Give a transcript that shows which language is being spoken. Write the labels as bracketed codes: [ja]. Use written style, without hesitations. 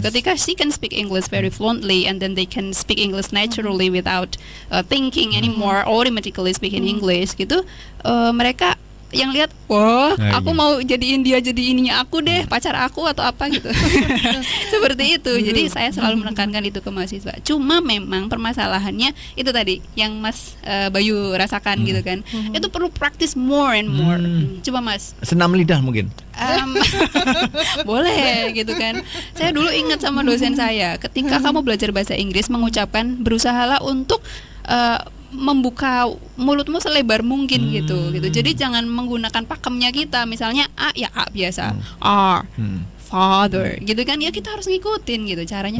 [id] Ketika [en] she can speak English very fluently and then they can speak English naturally without thinking anymore, automatically speaking English [id] gitu, mereka yang lihat, aku mau jadiin dia jadi ininya aku deh, pacar aku atau apa gitu. Seperti itu. Jadi saya selalu menekankan itu ke mahasiswa. Cuma memang permasalahannya itu tadi yang Mas Bayu rasakan gitu kan. [en] Itu perlu practice more and more. [id] Coba Mas. Senam lidah mungkin. Boleh gitu kan. Saya dulu ingat sama dosen saya, ketika kamu belajar bahasa Inggris, mengucapkan, berusahalah untuk membuka mulutmu selebar mungkin gitu. Jadi jangan menggunakan pakemnya kita. Misalnya A ya A biasa, R, father gitu kan, ya kita harus ngikutin gitu caranya.